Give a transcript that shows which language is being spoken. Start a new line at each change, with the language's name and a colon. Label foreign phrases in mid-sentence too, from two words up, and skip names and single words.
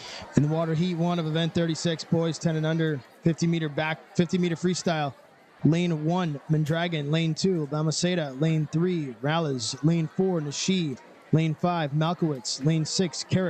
English: In the water heat 1 of event 36, boys 10 and under, 50 meter freestyle. Lane 1, Mondragon. Lane 2, Balmaceda. Lane 3, Rallas. Lane 4, Nishi. Lane 5, Malkowitz. Lane 6, Carrick.